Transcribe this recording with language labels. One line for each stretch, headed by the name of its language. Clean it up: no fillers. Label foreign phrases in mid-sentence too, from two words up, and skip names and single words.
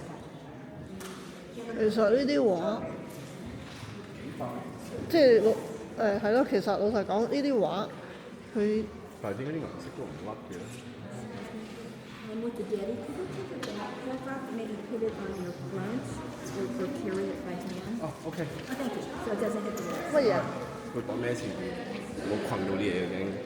Cantonese: 其實呢啲畫，即係係咯，其實老實講，呢啲畫佢但係點解啲顏色都唔甩嘅咧？
English: And with the daddy, could you take a backdrop, maybe put it on your front or carry it by hand?
Cantonese: 哦，OK。
English: Oh, thank you. So it doesn't hit the wall.
Cantonese: 乜嘢？佢講咩事？我困到啲嘢嘅驚。